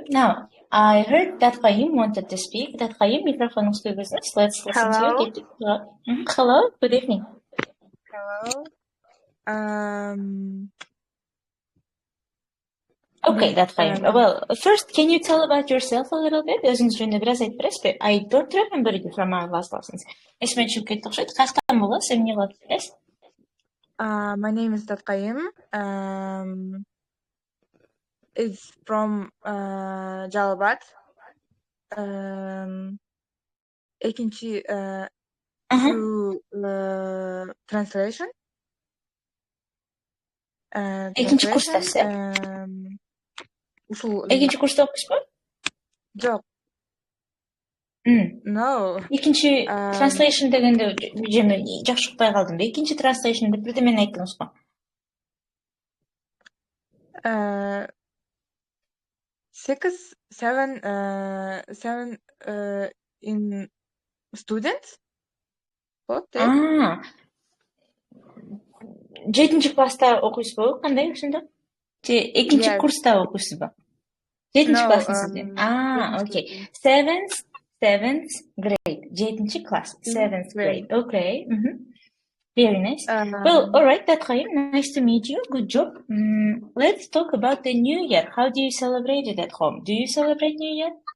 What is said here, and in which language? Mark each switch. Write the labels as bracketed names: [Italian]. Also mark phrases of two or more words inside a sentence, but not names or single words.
[English] Now, I heard that Qayyum wanted to speak. That Qayyum, microphone is business. Let's listen to Hello? you. Hello. Good evening. Hello? Okay, that's fine. Well, first, can you tell about yourself a little bit? [Kazakh] Өзіңіз жөнінде біраз айтып бересіз? [English] I don't remember you from our last lessons. [Kazakh] Есіме түсіп кетті ұқсайды. Қаяқтан боласыз? [Kyrgyz] Эмне кылып жүрсүз? [English] My name is Qayyum. It's from Jalbat. Экинчи through translation. [Kyrgyz] Экинчи курстасыз? Экинчи курста окуйсузбу? Жок. No. Экинчи translation дегенде жеме жакшы укпай калдым. Экинчи translation деп бирдемени айттыңыз го. [English] 7 in students. What? [Kyrgyz] 7 класста окуйсузбу? Кандай ушунда? Же экинчи курста окуйсузбу? 7 классыңызбы? [English] Okay. 7th grade. 7 class. 7th grade. Okay. Very nice. Well, all right, Qayyum, nice to meet you. Good job. Let's talk about the New Year. How do you celebrate it at home? Do you celebrate New Year?